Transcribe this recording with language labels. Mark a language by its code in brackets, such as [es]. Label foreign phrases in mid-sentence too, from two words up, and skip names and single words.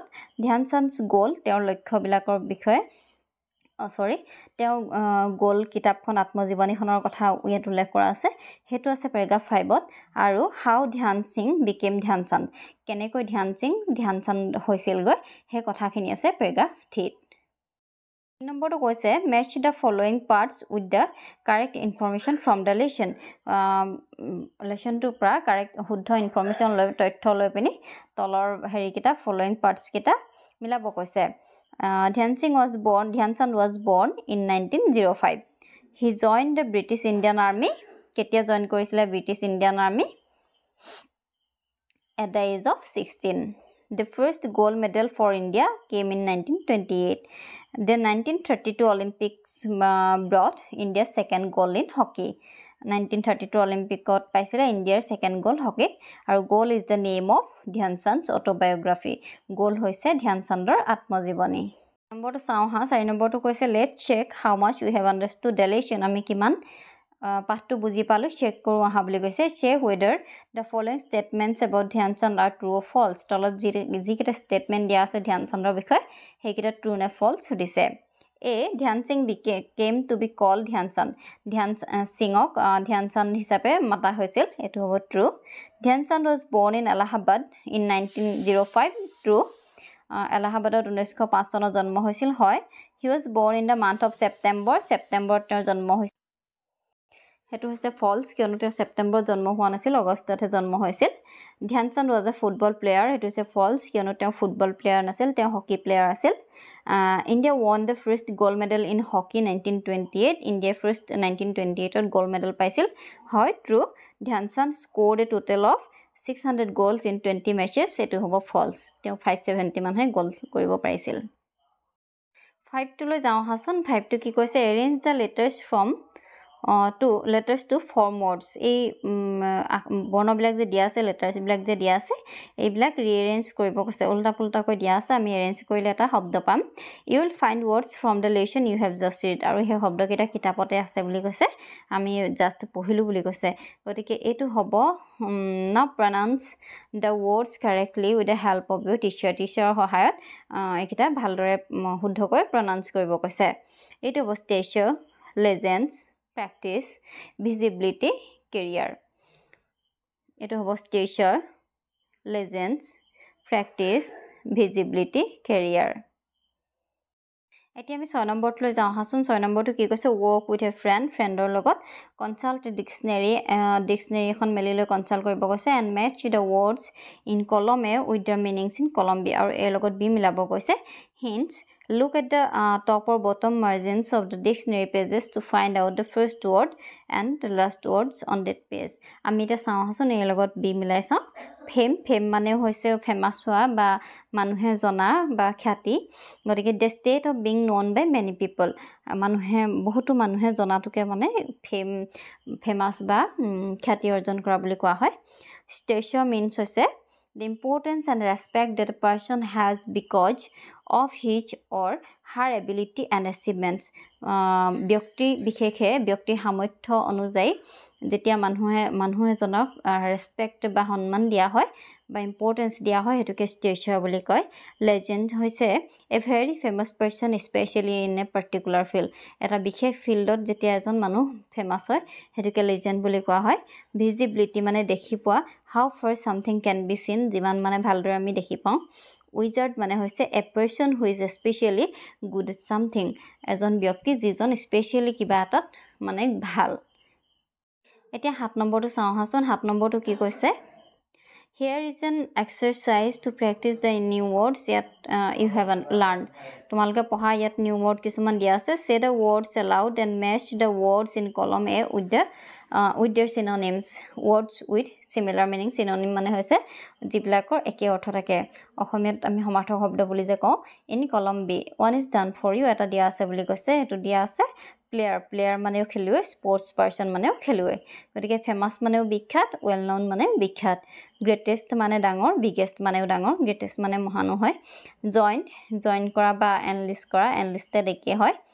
[as] ধ্যান চান্দছ গ'ল তেওঁৰ লক্ষ্যবিলাকৰ বিষয়ে তেওঁৰ গ'ল কিতাপখন আত্মজীৱনীখনৰ কথা ইয়াত উল্লেখ কৰা আছে সেইটো আছে পেৰাগ্ৰাফ 5ত। [en] আৰু how Dhyan Singh became Dhyan Chand. [as] কেনেকৈ ধ্যান চান্দ হৈছিলগৈ সেই কথাখিনি আছে পেৰাগ্ৰাফ 3ত। নম্বৰটো কৈছে [en] match the following parts with the correct information from the lesson. [as] লেচনটোৰ পৰা কাৰেক্ট শুদ্ধ ইনফৰমেশ্যন লৈ তথ্য লৈ পিনি তলৰ হেৰিকেইটা ফলোয়িং পাৰ্টছকেইটা মিলাব কৈছে ধ্যান চান্দ [en] was born in 1905. He joined the British Indian Army. [as] কেতিয়া জইন কৰিছিলে ব্ৰিটিছ ইণ্ডিয়ান আৰ্মি [en] at the age of 16. The first gold medal for India came in 1928. The 1932 Olympics brought India's second gold in hockey. [as] 1932 Olympic-ত পাইছিলে ইণ্ডিয়াৰ [en] second gold [as] হকীত আৰু [en] Goal is the name of Dhyan Chand's autobiography [as] গ'ল হৈছে ধ্যান চান্দৰ আত্মজীৱনী নম্বৰটো চাওঁ হা 4 নম্বৰটো কৈছে [en] let's check how much we have understood the lesson [as] আমি কিমান পাঠটো বুজি পালোঁ চেক কৰোঁ আহা বুলি কৈছে [en] check whether the following statements about Dhyan Chand are true or false [as] তলত যিকেইটা ষ্টেটমেণ্ট দিয়া আছে ধ্যান চান্দৰ বিষয়ে সেইকেইটা ট্ৰু নে ফল্ছ সুধিছে A. [en] Dhyan Singh came to be called Dhyan Chand. [as] Dhyan Singhok Dhyan Chand হিচাপে মাতা হৈছিল এটো হ'ব true. [en] Dhyan Chand was born in Allahabad in 1905 true. [as] Allahabadত 1905 চনত জন্ম হৈছিল হয়. [en] He was born in the month of September. [as] September তেওঁৰ জন্ম হৈছিল হেতু হৈছে false কিয়নো তেওঁ সেপ্টেম্বৰত জন্ম হোৱা নাছিল আগষ্টতহে জন্ম হৈছিল ধ্যান চান্দ [en] was a football player [as] হেতু হৈছে false কিয়নো তেওঁ [en] football player [as] নাছিল তেওঁ [en] hockey player [as] আছিল [en] India won the first gold medal in hockey 1928 [as] India first 1928 ত [en] gold medal [as] পাইছিল হয় true ধ্যান চান্দ [en] scored a total of 600 goals in 20 matches [as] এটো হ'ব false তেওঁ 570 মানহে গোল কৰিব পাৰিছিল 5 টো লৈ যাওঁ হাসন 5 টো কি কৈছে [en] arrange the letters from letters to form words [as] এই বৰ্ণবিলাক যে দিয়া আছে লেটাৰ্ছ বিলাক যে দিয়া আছে এইবিলাক ৰিএৰেঞ্জ কৰিব কৈছে উল্টা পুল্টা কৈ দিয়া আছে আমি এৰেঞ্জ কৰিলে এটা শব্দ পাম [en] you will find words from the lesson you have just read [as] আৰু সেই শব্দকেইটা কিতাপতে আছে বুলি কৈছে আমি জাস্ট পঢ়িলো বুলি কৈছে গতিকে এটো হ'ব [en] now pronounce the words correctly with the help of your teacher [as] সহায়ত এইকেইটা ভালদৰে শুদ্ধকৈ প্ৰনাউন্স কৰিব কৈছে এটো হ'ব [en] stature legends practice visibility career [as] এটো হ'ব [en] stature legends practice visibility career [as] এতিয়া আমি 6 নম্বৰটো লৈ যাওঁ হাসন 6 নম্বৰটো কি কৈছে [en] work with a friend [as] ৰ লগত [en] consult dictionary [as] এখন মেলি লৈ consult কৰিব কৈছে [en] and match the words in column A with their meanings in column B [as] আৰু A লগত B মিলাব কৈছে [en] hints look at the top or bottom margins of the dictionary pages to find out the first word and the last words on that page [as] আমি এটা চাওঁ হাসন A লগত B মিলাই চাওঁ ফেম মানে হৈছে ফেমাস হোৱা বা মানুহে জনা বা খ্যাতি গতিকে [en] the state of being known by many people [as] মানুহে বহুতো মানুহে জনাটোকে মানে ফেমাস বা খ্যাতি অৰ্জন কৰা বুলি কোৱা হয় [en] stature means [as] হৈছে [en] the importance and respect that a person has because of his or her ability and achievements [as] ব্যক্তি বিশেষে ব্যক্তি সামৰ্থ্য অনুযায়ী যেতিয়া মানুহে জনক ৰেসপেক্ট বা সন্মান দিয়া হয় বা ইম্পৰ্টেন্স দিয়া হয় হেতুকে stature বুলি কয় legend হৈছে [en] a very famous person especially in a particular field [as] এটা বিশেষ ফিল্ডত যেতিয়া এজন মানুহ ফেমাস হয় হেতুকে legend বুলি কোৱা হয় visibility মানে দেখি পোৱা [en] how far something can be seen [as] যিমান মানে ভালদৰে আমি দেখি পাওঁ wizard মানে হৈছে [en] a person who is especially good at something [as] এজন ব্যক্তি যিজন স্পেশালি কিবা এটাত মানে ভাল এতিয়া 7 নম্বৰটো চাওঁ হাসন 7 নম্বৰটো কি কৈছে [en] Here is an exercise to practice the new words that you have learned. [as] তোমালোকে পঢ়া ইয়াত [en] new word [as] কিছুমান দিয়া আছে [en] say the words aloud and match the words in column A with their synonyms words with similar meaning synonym [as] মানে হৈছে যিবিলাকৰ একে অৰ্থ থাকে অসমীয়াত আমি সমাৰ্থক শব্দ বুলি যে কওঁ [en] in column B one is done for you [as] এটা দিয়া আছে বুলি কৈছে এটো দিয়া আছে প্লেয়াৰ মানেও খেলুৱৈ [en] sports person [as] মানেও খেলুৱৈ গতিকে ফেমাস মানেও বিখ্যাত [en] well known [as] মানে বিখ্যাত গ্ৰেটেষ্ট মানে ডাঙৰ বিগেষ্ট মানেও ডাঙৰ গ্ৰেটেষ্ট মানে মহানো হয় জয়েন কৰা বা এনলিষ্ট কৰা এনলিষ্টেড একে হয়